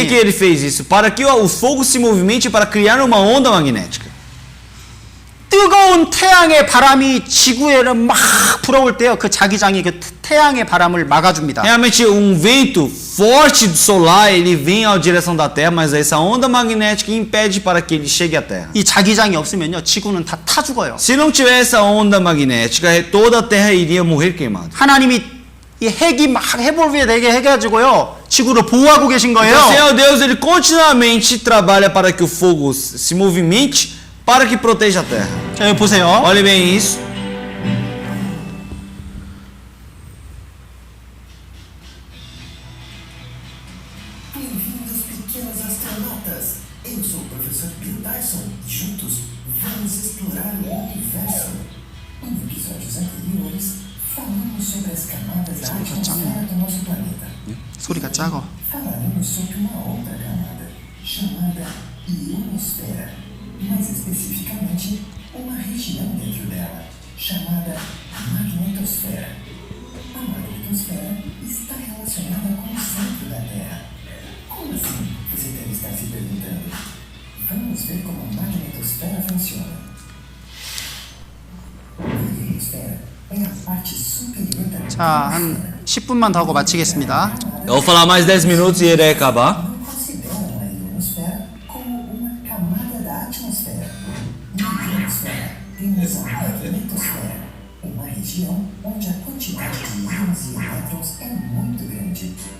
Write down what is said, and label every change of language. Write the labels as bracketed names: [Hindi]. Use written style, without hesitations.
[Portuguese] que ele fez isso? Para que o fogo se movimente para criar uma onda magnética. [Korean] 뜨거운 태양의 바람이 지구에 막 불어올 때요. 그 자기장이 그 태양의 바람을 막아줍니다. [Portuguese] Realmente vento forte solar, ele vem à direção da Terra, mas essa onda magnética impede para que ele chegue à Terra. [Korean] 이 자기장이 없으면요, 지구는 다 타 죽어요. [Portuguese] Se não tiver essa onda magnética, toda a Terra iria morrer queimada. [Korean] 하나님이 이 핵이 막 해볼비에 되게 해가지고요, 지구를 보호하고 계신 거예요. [Portuguese] Então, o Senhor Deus, ele continuamente trabalha para que o fogo se movimente, para que proteja a Terra. [Korean] 자, 여기 보세요. [Portuguese] Olhe bem isso. Bem-vindos, pequenos astronautas! Eu sou o professor Bill Dyson. Juntos, vamos explorar o universo. Em episódios anteriores, falamos sobre as camadas da atmosfera do nosso planeta. [Korean] 소리가 작아. [Portuguese] Falaremos sobre uma outra camada, chamada ionosfera. Mais especificamente, uma região dentro dela, chamada magnetosfera. A magnetosfera está relacionada com o centro da Terra. Como assim? Você deve estar se perguntando. Vamos ver como a magnetosfera funciona. A ionosfera é a parte superior da Terra. [Korean] 자, 한 10분만 더 하고 마치겠습니다. [Portuguese] Eu vou falar mais 10 minutos e irei acabar. Não consideram a ionosfera como uma camada da atmosfera. Na ionosfera, temos a magnetosfera, uma região onde a quantidade de íons e elétrons é muito grande.